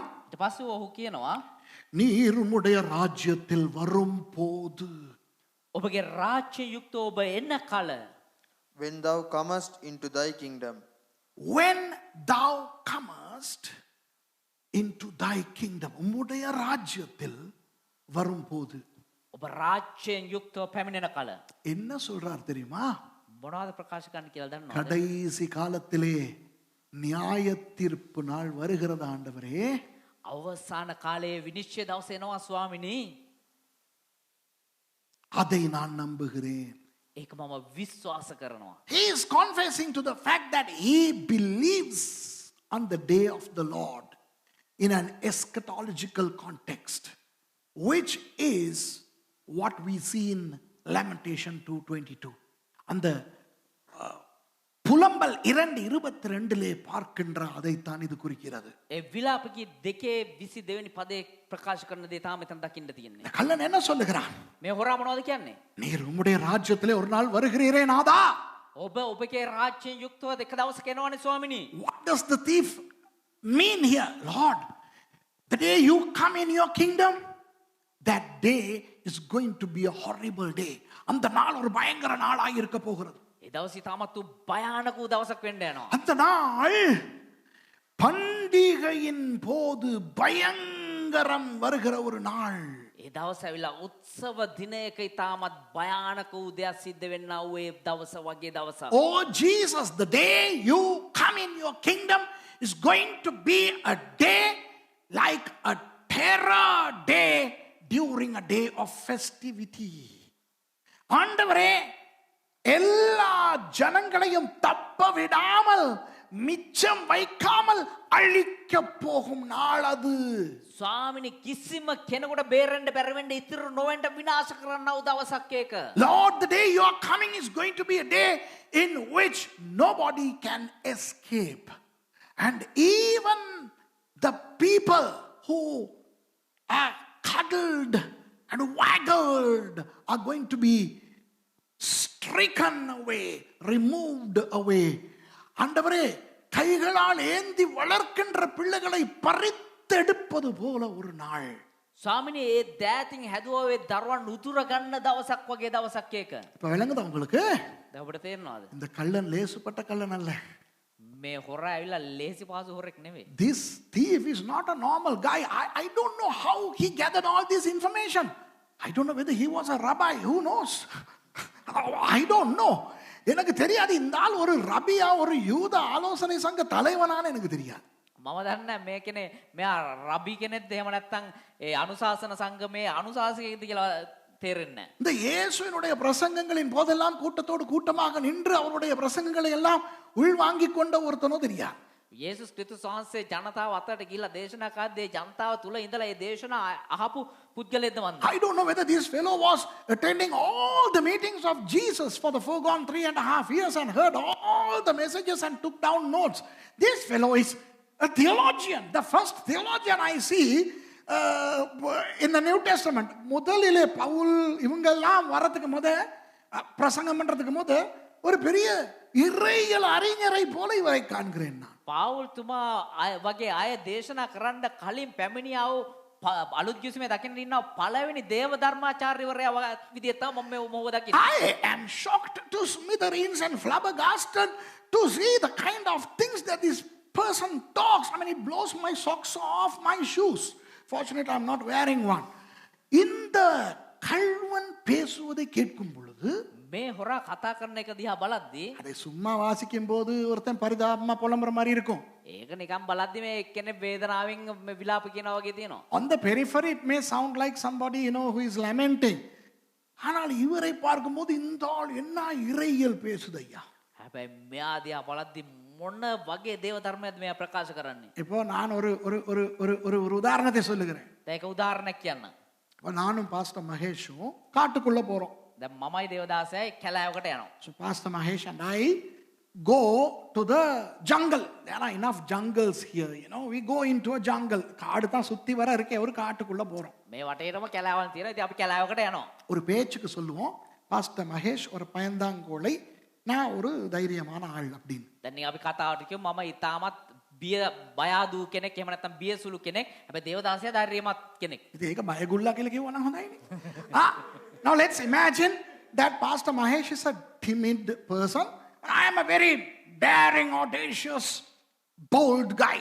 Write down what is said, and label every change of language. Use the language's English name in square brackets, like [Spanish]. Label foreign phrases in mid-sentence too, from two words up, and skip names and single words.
[Sinhala] ඊට පස්සේ ඔහු කියනවා, [Tamil] நீர் உம்முடைய ராஜ்யத்தில் வரும் போது, [Sinhala] ඔබගේ රාජ්‍ය යුක්තව ඔබ එන කල, [English] when thou comest into thy kingdom, when thou comest into thy kingdom, [Tamil] உம்முடைய ராஜ்யத்தில் வரும் போது. [Sinhala] ඔබ රාජ්‍යයෙන් යුක්තව පැමිණෙන කල. [Tamil] என்ன சொல்றார் தெரியுமா? [Sinhala] මොනවද ප්‍රකාශ කරන්න කියලා දන්නවද? [Tamil] கடைசி காலத்திலே நியாய தீர்ப்பு நாள் வருகிறது ஆண்டவரே. [Sinhala] අවසාන කාලයේ විනිශ්චය දවස එනවා ස්වාමිනී. [Tamil] அதை நான் நம்புகிறேன். [Sinhala] ඒක මම විශ්වාස කරනවා. [English] He is confessing to the fact that he believes on the day of the Lord in an eschatological context, which is what we see in Lamentation 2:22. [Tamil] அந்த புலம்பல் 2:22 பார்க்கின்ற அதைத்தான் இது குறிக்கிறது. [Sinhala] ඒ විලාපකී 2:22 වෙනි පදේ ප්‍රකාශ කරන දේ තාම මෙතන දකින්න තියෙන්නේ. [Tamil] கள்ளன் என்ன சொல்லுகிறான்? [Sinhala] මේ හොරා මොනවද කියන්නේ? [Tamil] நீர் உம்முடைய ராஜ்யத்திலே ஒரு நாள் வருகிறீரே நாதா. [Sinhala] ඔබ ඔබගේ රාජ්‍යයෙන් යුක්තව එක දවසක එනවනේ ස්වාමිනී. [English] What does the thief mean here? Lord, the day you come in your kingdom, that day is going to be a horrible day. [Tamil] அந்த நாள் ஒரு பயங்கர நாளாக இருக்க போகிறது. [Sinhala] ඒ දවසේ තාමත් භයානක දවසක් වෙන්න යනවා. [Tamil] அந்த நாள் பண்டிகையின் போது பயங்கரம் வருகிற ஒரு நாள். [Sinhala] ඒ දවස ඇවිල්ලා උත්සව දිනයක තාමත් භයානක උදයක් සිද්ධ වෙන්නා වූ ඒ දවස වගේ දවසක්. [English] Oh Jesus, the day you come in your kingdom is going to be a day like a terror day during a day of festivity. [Tamil] ஆண்டவரே, எல்லா ஜனங்களையும் தப்ப விடாமல் மிச்சம் வைக்காமல் அழிக்க போகும் நாள் அது. [Sinhala] ස්වාමිනි කිසිම කෙනෙකුට බේරෙන්න බැරි වෙන්න ඉතිරි නොවෙන්න විනාශ කරන්නව දවසක් ඒක. [English] Lord, the day you are coming is going to be a day in which nobody can escape. And even the people who are cuddled and waggled are going to be stricken away, removed away. [Tamil] ஆண்டவரே, கைகளால் ஏந்தி வளர்க்கின்ற பிள்ளைகளை பறித்தெடுப்பது போல ஒரு நாள். [Sinhala] ස්වාමිනී ඒ දෑතින් හැදුවා වේ දරුවන් උතුර ගන්න දවසක් වගේ දවසක් ඒක. [Tamil] இப்ப விளங்குதா உங்களுக்கு? [Sinhala] දැන් ඔබට තේරෙනවද? [Tamil] இந்த கள்ளன் லேசுப்பட்ட கள்ளன் அல்ல. [Sinhala] මේ හොරා ඇවිල්ලා ලේසි පාසු හොරෙක් නෙවෙයි. [English] This thief is not a normal guy. I don't know how he gathered all this information. I don't know whether he was a rabbi. Who knows? I don't know. [Tamil] எனக்கு தெரியாது இந்த ஆள் ஒரு ரபியா ஒரு யூத ஆலோசனை சங்க தலைவனான்னு எனக்கு தெரியாது. [Sinhala] මම දන්නේ මේ කෙනේ මෙයා රබි කෙනෙක්ද එහෙම නැත්නම් ඒ අනුශාසන සංගමේ අනුශාසකයෙක්ද කියලා තේරෙන්නේ නැහැ. [Tamil] இந்த இயேசுவினுடைய பிரசங்கங்களின் போதெல்லாம் கூட்டத்தோடு கூட்டமாக நின்று அவருடைய பிரசங்கங்களை எல்லாம் உள்வாங்கிக் கொண்ட ஒருத்தனோ தெரியாது. [Sinhala] යේසුස් ක්‍රිස්තුස් වහන්සේ ජනතාව අතරට ගිහිල්ලා දේශනා කරද්දී ජනතාව තුල ඉඳලා ඒ දේශනා අහපු පුද්ගලයෙක්ද මන්ද? [English] I don't know whether this fellow was attending all the meetings of Jesus for the foregone 3.5 years and heard all the messages and took down notes. This fellow is a theologian, the first theologian I see in the New Testament. [Tamil] முதலிலே பவுல் இவங்கெல்லாம் வரதுக்கு பிரசங்கம் பண்றதுக்கு ஒரு பெரிய இறையியல் அறிஞரை போல இவரை காண்கிறேன் நான். [Sinhala] පාවුල් තුමා වගේ අය දේශනා කරන්න කලින් පැමිණියා වූ අලුත් කිසිමේ දකින්න ඉන්නවා පළවෙනි දේව ධර්මාචාර්යවරයා විදිහට තමයි මම මොහොත දකින්නේ. [English] I am shocked to smithereens and flabbergasted to see the kind of things that this person talks. I mean, it blows my socks off my shoes. Fortunately, I'm not wearing one. [Tamil] இந்த கள்வன் பேசுவதை கேட்கும் பொழுது [Sinhala] මේ හොරා කතා කරන එක දිහා බලද්දී [Tamil] அதை சும்மா வாசிக்கும் போது ஒருத்தன் பரிதாபமா புலம்புற மாதிரி இருக்கும். [Sinhala] ඒක නිකන් බලද්දී මේ එක්කෙනෙක් වේදනාවෙන් මේ විලාප කියනවා වගේ තියෙනවා. [English] On the periphery it may sound like somebody who is lamenting. [Tamil] ஆனால் இவரை பார்க்கும்போது இந்த ஆள் என்ன இறையியல் பேசுதையா. [Sinhala] හැබැයි මෙයා දිහා බලද්දී මොන වගේ දේව ධර්මයක්ද මෙයා ප්‍රකාශ කරන්නේ. [Tamil] இப்போ நான் ஒரு ஒரு ஒரு ஒரு ஒரு உதாரணத்தை சொல்லுகிறேன். [Sinhala] දැන් ඒක උදාහරණයක් කියන්න. [Tamil] நானும் பாஸ்டர் மகேஷும் காட்டுக்குள்ள போறோம். [Sinhala] දැන් මමයි දේවදාසයයි කැලෑවකට යනවා. [English] So Pastor Mahesh and I go to the jungle. There are enough jungles here, we go into a jungle. [Tamil] காடு தான் சுத்தி வர இருக்கே ஒரு காட்டுக்குள்ள போறோம். [Sinhala] මේ වටේටම කැලෑවන් තියෙනවා. ඉතින් අපි කැලෑවකට යනවා. [Tamil] ஒரு பேச்சுக்கு சொல்லுவோம் பாஸ்டர் மகேஷ் ஒரு பயந்தாங்கோலை, நான் ஒரு தைரியமான ஆள் அப்படின்னு. [Sinhala] දැන් අපි කතාවට කියමු මම ඊටමත් බිය බය ආදු කෙනෙක් එහෙම නැත්නම් බියසුළු කෙනෙක්. හැබැයි දේවදාසයා ධෛර්යමත් කෙනෙක්. ඉතින් ඒක බයගුල්ලා කියලා කිව්වනම් හොඳයිනේ. [English] Now let's imagine that Pastor Mahesh is a timid person and I am a very daring, audacious, bold guy.